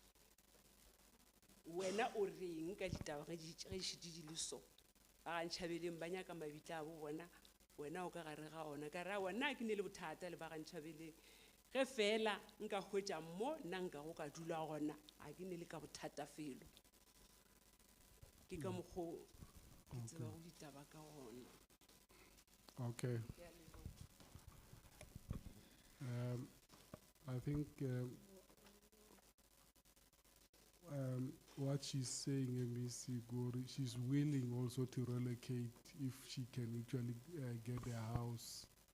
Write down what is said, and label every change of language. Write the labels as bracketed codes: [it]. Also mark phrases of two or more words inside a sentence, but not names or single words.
[nso] wena o reng ka ditaba ge di šiti di le so ba gantšhabeleng ba nyaka mabitla a bo bona wena o ka gare ga ona ka re aowa nna ke ne le bothata le ba gantšhabeleng ge fela nka hwetša mo nna nka go ka dula gona a ke ne le ka bothata felo ke ka mokgwa ke tseba go ditaba ka gona. [en] Okay. I think what she's saying, MEC Gori, she's willing also to relocate if she can actually get a house.